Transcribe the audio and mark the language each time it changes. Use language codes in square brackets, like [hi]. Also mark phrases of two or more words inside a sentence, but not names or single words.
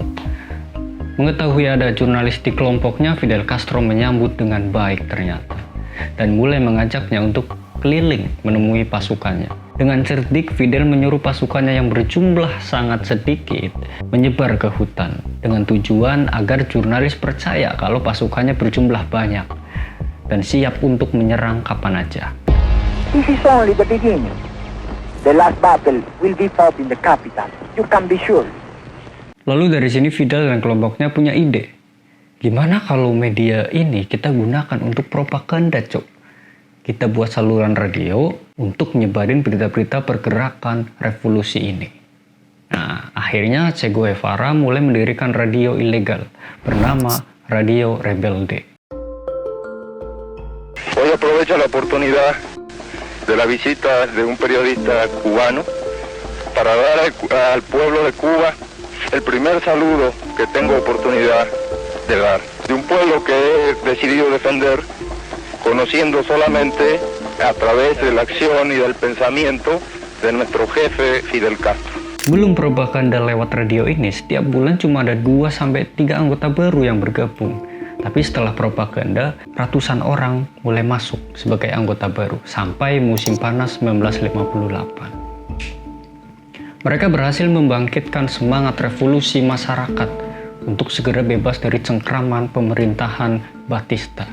[id] Mengetahui ada jurnalis di kelompoknya, Fidel Castro menyambut dengan baik ternyata, dan mulai mengajaknya untuk keliling menemui pasukannya. Dengan cerdik, Fidel menyuruh pasukannya yang berjumlah sangat sedikit menyebar ke hutan, dengan tujuan agar jurnalis percaya kalau pasukannya berjumlah banyak dan siap untuk menyerang kapan aja. [en] This is only the beginning. The last battle will be fought in the capital. You can be sure. [id] Lalu dari sini Fidel dan kelompoknya punya ide. Gimana kalau media ini kita gunakan untuk propaganda, Cok? Kita buat saluran radio untuk nyebarin berita-berita pergerakan revolusi ini. Nah, akhirnya Che Guevara mulai mendirikan radio ilegal bernama Radio Rebelde. [es] Hoy aprovecho la oportunidad de la visita de un periodista cubano para dar al pueblo de Cuba el primer saludo que tengo oportunidad de dar. De un pueblo que he decidido defender, conociendo solamente a través de la acción y del pensamiento de nuestro jefe Fidel Castro. [id] Belum propaganda lewat radio ini, setiap bulan cuma ada 2-3 anggota baru yang bergabung. Tapi setelah propaganda, ratusan orang mulai masuk sebagai anggota baru sampai musim panas 1958. Mereka berhasil membangkitkan semangat revolusi masyarakat untuk segera bebas dari cengkraman pemerintahan Batista.